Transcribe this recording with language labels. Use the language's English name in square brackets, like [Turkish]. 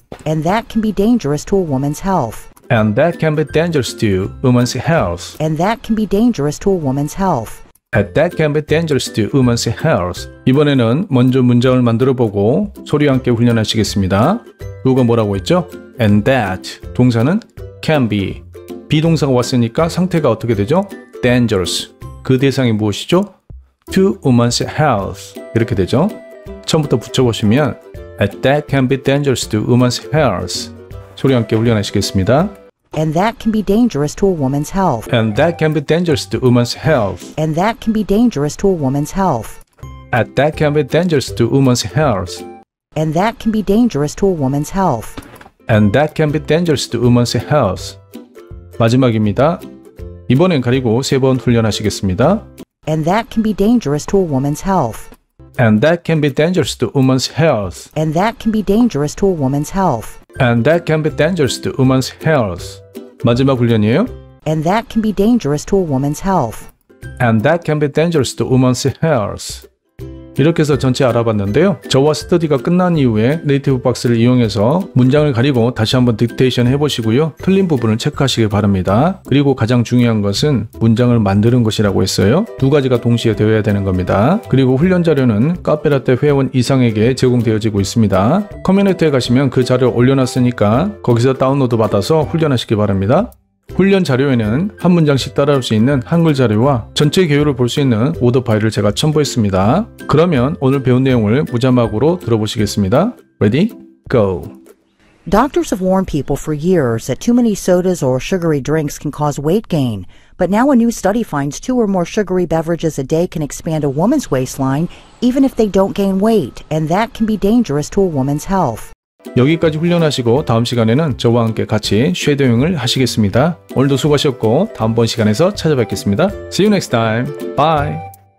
[English] And that can be dangerous to a woman's health. And that can be dangerous to women's health. And that can be dangerous to a woman's health. And that can be dangerous to women's health. [Korean] 이번에는 먼저 문장을 만들어 보고 소리와 함께 훈련하시겠습니다. 그거가 뭐라고 했죠? [English] And that [Korean] 동사는 [English] can be. [Korean] 비동사가 왔으니까 상태가 어떻게 되죠? dangerous. 그 대상이 무엇이죠? [English] to women's health. [Korean] 이렇게 되죠. 처음부터 붙여보시면 [English] And that can be dangerous to women's health. [Korean] 소리와 함께 훈련하시겠습니다. [English] And that can be dangerous to a woman's health. And that can be dangerous to women's health. And that can be dangerous to a woman's health. And that can be dangerous to women's health. And that can be dangerous to a woman's health. And that can be dangerous to women's health. [Korean] 마지막입니다. 이번엔 가리고 3번 훈련하시겠습니다. [English] And that can be dangerous to a woman's health. And that can be dangerous to women's health. And that can be dangerous to a woman's health. And that can be dangerous to women's health. [Korean] 마지막 훈련이에요. [English] And that can be dangerous to a woman's health. And that can be dangerous to women's health. [Korean] 이렇게 해서 전체 알아봤는데요. 저와 스터디가 끝난 이후에 네이티브 박스를 이용해서 문장을 가리고 다시 한번 딕테이션 해보시고요. 틀린 부분을 체크하시기 바랍니다. 그리고 가장 중요한 것은 문장을 만드는 것이라고 했어요. 두 가지가 동시에 되어야 되는 겁니다. 그리고 훈련 자료는 카페라떼 회원 이상에게 제공되어지고 있습니다. 커뮤니티에 가시면 그 자료를 올려놨으니까 거기서 다운로드 받아서 훈련하시기 바랍니다. 훈련 자료에는 한 문장씩 따라올 수 있는 한글 자료와 전체 개요를 볼 수 있는 오더 파일을 제가 첨부했습니다. 그러면 오늘 배운 내용을 무자막으로 들어보시겠습니다. [English] Ready? Go! Doctors have warned people for years that too many sodas or sugary drinks can cause weight gain. But now a new study finds 2 or more sugary beverages a day can expand a woman's waistline even if they don't gain weight, and that can be dangerous to a woman's health. [Korean] 여기까지 훈련하시고 다음 시간에는 저와 함께 같이 쉐도잉을 하시겠습니다. 오늘도 수고하셨고 다음번 시간에서 찾아뵙겠습니다. [English] See you next time. Bye!